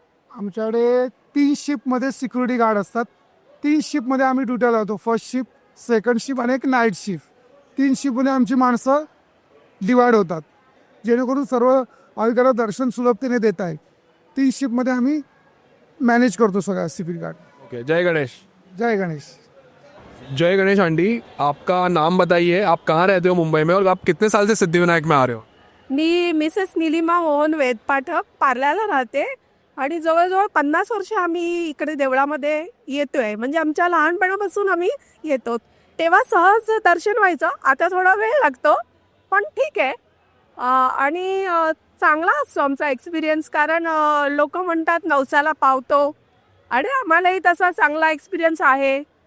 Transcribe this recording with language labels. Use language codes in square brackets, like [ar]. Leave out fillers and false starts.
[mr] आमच्याकडे 3 शिफ्टमध्ये security guard असतात. 3 शिफ्टमध्ये आम्ही ड्युट्या लावतो. फर्स्ट शिफ्ट, सेकंड शिफ्ट आणि एक नाईट शिफ्ट. 3 शिफ्टमध्ये आमची माणसं डिवाइड होतात, जेणेकरून सर्व भाविकांना दर्शन सुलभतेने देता आहे. 3 शिफ्टमध्ये आम्ही मैनेज करतो सगळा सिक्युरिटी गार्ड. ओके. जय गणेश. जय गणेश. [hi] जय गणेश आंटी, आपका नाम बताइए, आप कहाँ रहते हो मुंबई में और आप कितने साल से सिद्धिविनायक में आ रहे हो? [mr] मी मिसेस निलिमा मोहन वेदपाठक पार्ल्याला राहते आणि जवळजवळ 50 वर्ष आम्ही इकडे देवळामध्ये येतोय. म्हणजे आमच्या लहानपणापासून आम्ही येतो. तेव्हा सहज दर्शन व्हायचं. आता थोडा वेळ लागतो, पण ठीक आहे. आणि चांगला असतो आमचा एक्सपिरियन्स, कारण लोक म्हणतात नवसाला पावतो आणि आम्हालाही तसा चांगला एक्सपिरियन्स आहे.